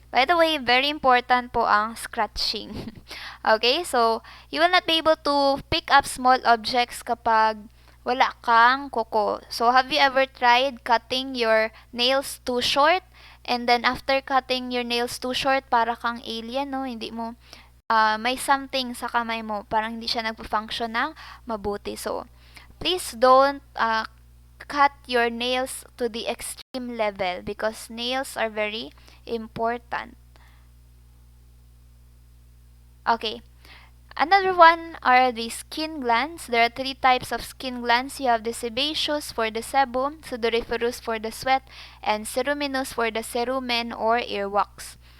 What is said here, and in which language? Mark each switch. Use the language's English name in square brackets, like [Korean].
[English] By the way, very important po ang scratching. Okay, so you will not be able to pick up small objects [Filipino] kapag wala kang kuko. [English] So have you ever tried cutting your nails too short? And then after cutting your nails too short, [Filipino] para kang alien, no? Hindi mo may something sa kamay mo, parang hindi siya nagpo-function ng mabuti. [English] So, please don't cut your nails to the extreme level because nails are very important. Okay. Another one are the skin glands. There are 3 types of skin glands. You have the sebaceous for the sebum, sudoriferous for the sweat, and ceruminous for the cerumen or earwax.